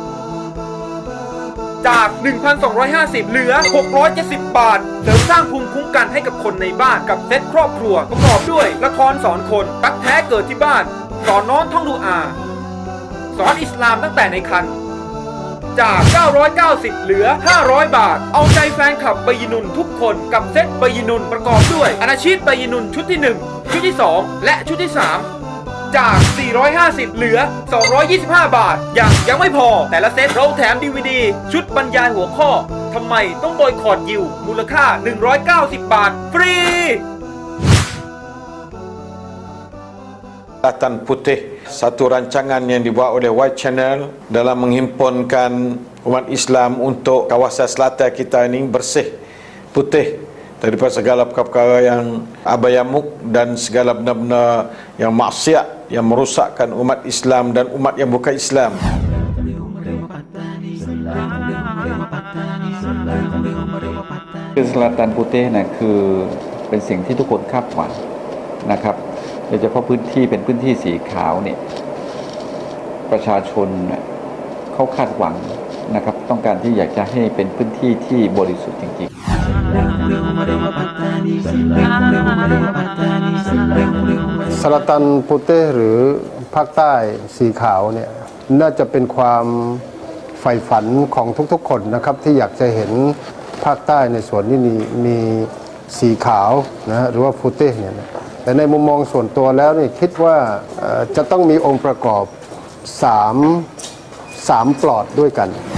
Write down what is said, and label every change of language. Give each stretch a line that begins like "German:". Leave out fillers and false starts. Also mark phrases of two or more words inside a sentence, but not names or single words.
Thai: จาก 1,250 เหลือ 670 บาทเสริมสร้างภูมิคุ้มกันให้กับคนในบ้านกับเซตครอบครัวประกอบด้วยละครสอนคนรักแท้เกิดที่บ้านสอนน้องท่องดูอาสอนอิสลามตั้งแต่ในครรภ์จาก 990 เหลือ 500 บาทเอาใจแฟนคลับบัยนุนทุกคนกับเซตบัยนุนประกอบด้วยอานาชีตบัยนุนชุดที่ 1 ชุดที่ 2 และชุดที่ 3 จาก 450 เหลือ 225 บาทยังไม่พอแต่ละเซตเราแถม DVD ชุดบรรยายหัวข้อทำไมต้องบอยคอตยิวมูลค่า 190 บาทฟรี
Malay: Selatan Putih, satu rancangan yang dibuat oleh White Channel dalam menghimpunkan umat Islam untuk kawasan selatan kita ini bersih, putih daripada segala perkara yang abayamuk dan segala benda-benda yang maksiat yang merosakkan umat Islam dan umat yang bukan Islam.
Thai: Selatan Putih นะคือเป็นสิ่งที่ทุกคนคาดหวังนะครับโดยเฉพาะพื้นที่เป็นพื้นที่สีขาวเนี่ยประชาชนเขาคาดหวังนะครับต้องการที่อยากจะให้เป็นพื้นที่ที่บริสุทธิ์จริง ๆ Selatan Putih หรือภาคใต้สีขาวเนี่ยน่าจะเป็นความใฝ่ฝันของทุกๆคนนะครับที่อยากจะเห็นภาคใต้ในส่วนนี้มีสีขาวนะหรือว่าพุเต้เนี่ยแต่ในมุมมองส่วนตัวแล้วนี่คิดว่าจะต้องมีองค์ประกอบ3ปลอดด้วยกัน